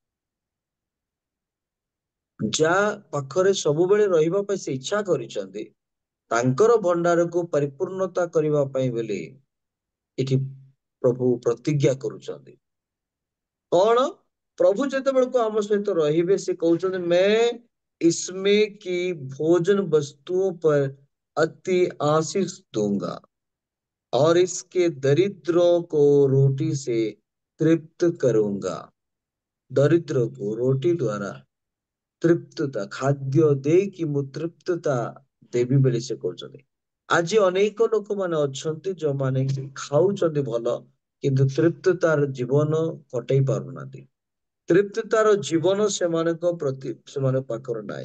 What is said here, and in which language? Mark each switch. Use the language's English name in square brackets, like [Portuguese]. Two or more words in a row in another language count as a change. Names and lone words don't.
[Odia] ଯାହା ପାଖରେ ସବୁବେଳେ ରହିବା ପାଇଁ ସେ ଇଚ୍ଛା କରିଛନ୍ତି, ତାଙ୍କର ଭଣ୍ଡାରକୁ ପରିପୂର୍ଣ୍ଣତା କରିବା ପାଇଁ ବୋଲି ଏଠି ପ୍ରଭୁ ପ୍ରତିଜ୍ଞା କରୁଛନ୍ତି। କଣ? ପ୍ରଭୁ ଯେତେବେଳକୁ ଆମ ସହିତ ରହିବେ ସେ କହୁଛନ୍ତି, [Hindi] मैं इसमें की भोजन वस्तुओं पर अति आशीष दूंगा और इसके दरिद्रों को रोटी से तृप्त करूंगा। दरिद्र को रोटी द्वारा [Odia] ତୃପ୍ତତା, ଖାଦ୍ୟ ଦେଇକି ମୁଁ ତୃପ୍ତତା ଦେବି ବୋଲି ସେ କହୁଛନ୍ତି। ଆଜି ଅନେକ ଲୋକମାନେ ଅଛନ୍ତି ଯୋଉମାନେ ଖାଉଛନ୍ତି ଭଲ, କିନ୍ତୁ ତୃପ୍ତତାର ଜୀବନ କଟେଇ ପାରୁନାହାନ୍ତି। ତୃପ୍ତତାର ଜୀବନ ସେମାନଙ୍କ ପାଖରେ ନାହିଁ।